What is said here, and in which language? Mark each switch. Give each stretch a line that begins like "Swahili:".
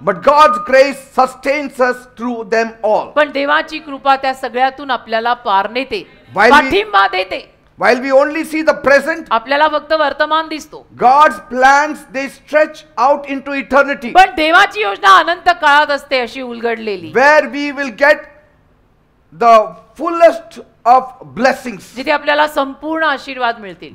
English: But God's grace sustains us through them all.
Marathi: पण देवाची कृपा त्या सगळ्यातून आपल्याला पार नेते,
English: While we-
Marathi: पाठिंबा देते.
English: While we only see the present,
Marathi: आपल्याला फक्त वर्तमान दिसतो,
English: God's plans, they stretch out into eternity,
Marathi: पण देवाची योजना अनंत काळात असते अशी उलगडलेली,
English: where we will get the fullest of blessings,
Marathi: जिथे आपल्याला संपूर्ण आशीर्वाद मिळतील,